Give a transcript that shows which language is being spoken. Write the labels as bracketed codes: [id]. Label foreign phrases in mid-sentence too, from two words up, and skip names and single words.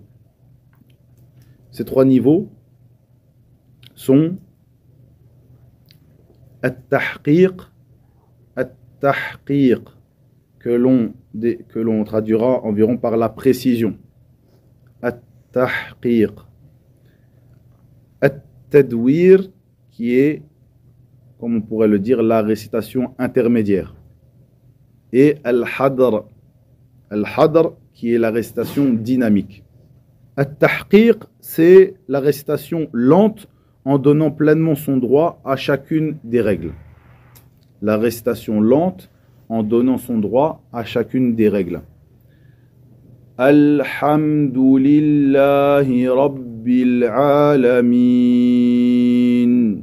[fr] Ces 3 niveaux sont at-tahqiq, que l'on traduira environ par la précision. At-tahqiq. At-tadwir, qui est, comme on pourrait le dire, la récitation intermédiaire. Et al-hadr. Al-hadr, qui est la récitation dynamique. At-tahqiq, c'est la récitation lente en donnant pleinement son droit à chacune des règles. La récitation lente en donnant son droit à chacune des règles. [ar] الحمد لله رب العالمين.